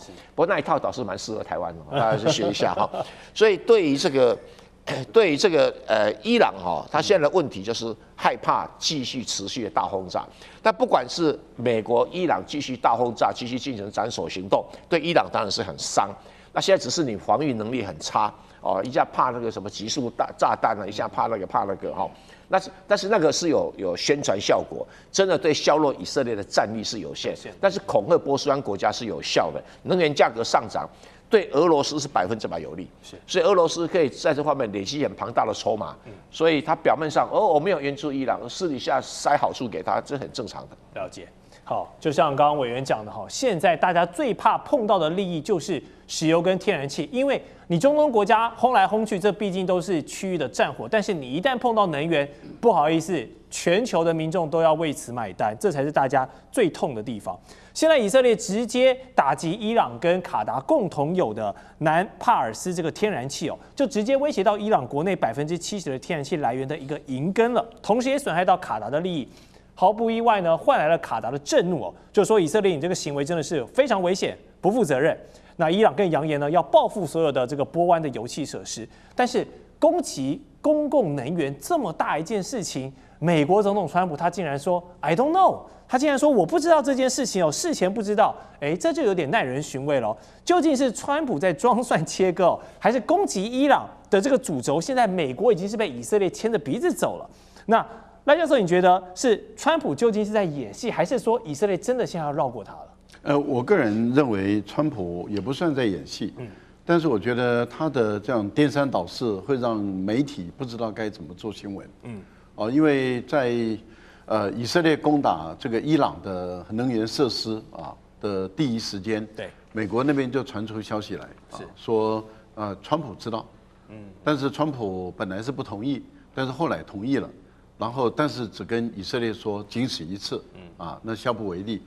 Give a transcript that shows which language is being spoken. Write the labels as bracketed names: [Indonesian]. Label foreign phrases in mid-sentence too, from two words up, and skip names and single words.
[Chinese] 不過那一套倒是蠻適合台灣的，大家去學一下哈。所以對於這個伊朗哈，他現在的問題就是害怕繼續持續的大轟炸。但不管是美國、伊朗繼續大轟炸，繼續進行斬首行動，對伊朗當然是很傷。那現在只是你防禦能力很差哦，一下怕那個什麼極速炸彈啊，一下怕那個哈。但是那個是有宣傳效果，真的对削弱以色列的戰力是有限。但是恐嚇波斯灣國家是有效的，能源價格上漲對俄羅斯是100%有利。所以俄羅斯可以在這方面累積很龐大的籌碼。所以他表面上我沒有援助伊朗，私底下塞好處給他，這很正常的。了解。好，就像剛剛委員講的哈，現在大家最怕碰到的利益就是石油跟天然氣，因為你中東國家轟來轟去，這畢竟都是區域的戰火。但是你一旦碰到能源，不好意思，全球的民眾都要為此買單，這才是大家最痛的地方。現在以色列直接打擊伊朗跟卡達共同有的南帕爾斯這個天然氣哦，就直接威脅到伊朗國內70%的天然氣來源的一個銀根了，同時也損害到卡達的利益。毫不意外呢，換來了卡達的震怒哦，就說以色列你這個行為真的是非常危險、 不負責任。那伊朗更揚言呢，要報復所有的這個波灣的油氣設施。但是攻擊公共能源這麼大一件事情，美國總統川普他竟然說 [English] I don't know， [Chinese] 他竟然說我不知道這件事情哦，事前不知道，這就有點耐人尋味了。究竟是川普在裝蒜切割哦，還是攻擊伊朗的這個主軸？現在美國已經是被以色列牽着鼻子走了。那賴教授，你覺得是川普究竟是在演戲，還是說以色列真的現在要繞過他了？我個人認為川普也不算在演戲，但是我覺得他的這樣顛三倒四會讓媒體不知道該怎麼做新聞，因為在以色列攻打這個伊朗的能源設施的第一時間，對，美國那邊就傳出消息來，說川普知道，但是川普本來是不同意，但是後來同意了，然後但是只跟以色列說僅此一次，那下不為例。